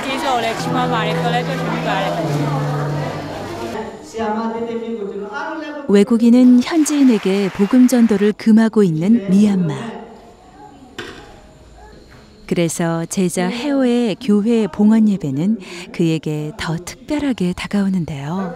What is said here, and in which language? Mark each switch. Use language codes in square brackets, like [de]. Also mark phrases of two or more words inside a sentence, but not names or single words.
[my] တော်လည်းချီးမွမ်းပါတယ်ပြောလဲပြောချင်ပါတယ် [ko] 외국인은 현지인에게 복음 전도를 금하고 있는 미얀마. 그래서 제자 해오의 교회 봉헌 예배는 그에게 더 특별하게 다가오는데요.